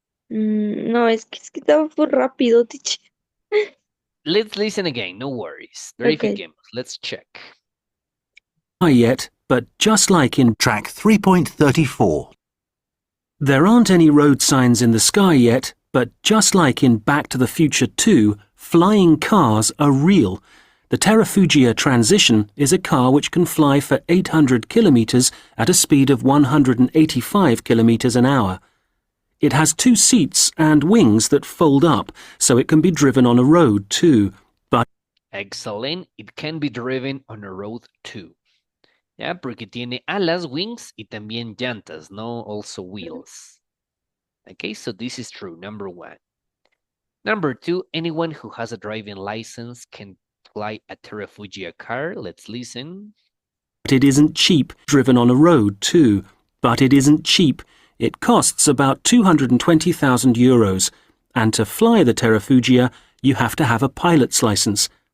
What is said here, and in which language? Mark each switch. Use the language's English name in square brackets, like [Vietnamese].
[Spanish] no, es que estaba muy rápido, teacher. [English] Let's listen again, no worries. Okay. [Spanish] Verifiquemos. [English] Let's check. yet, but just like in track 3.34. There aren't any road signs in the sky yet, but just like in Back to the Future 2, flying cars are real. The Terrafugia Transition is a car which can fly for 800 kilometers at a speed of 185 kilometers an hour. It has 2 seats and wings that fold up, so it can be driven on a road too. But Excellent. It can be driven on a road too. [Spanish] Ya, porque tiene alas, wings y también llantas, no? [English] Also wheels. Okay, so this is true, number 1. Number 2, anyone who has a driving license can fly a Terrafugia car. Let's listen. it isn't cheap, driven on a road too. But it isn't cheap. It costs about €220,000. And to fly the Terrafugia, you have to have a pilot's license.